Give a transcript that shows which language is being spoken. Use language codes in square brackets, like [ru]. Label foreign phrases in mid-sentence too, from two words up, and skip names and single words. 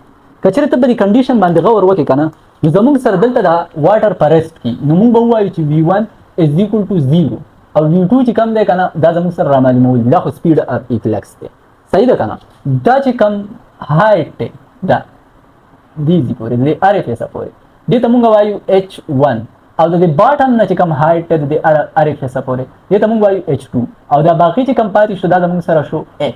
[ps] کچېرې ته به د کنډیشن باندې غور وکړې که نه نو زموږ سره دلته دا واټر په ریسټ کې نو موږ به ووایو چې [en] V1 is equal to 0 [ps] او V2 چې کم دی که نه دا زموږ سره را معلومول دي دا خو [en] speed of a flux [ps] دی. صحیح ده که نه. دا چې کم هایټ دی دا دیزي پورې د اریفیسه پورې دې ته موږ وایو H1 او د باټم نه چې کم هایټ دی د اریفیسه پورې دې ته موږ وایو H2 او دا باقي چې کم پاتې شو دا زموږ سره شو H.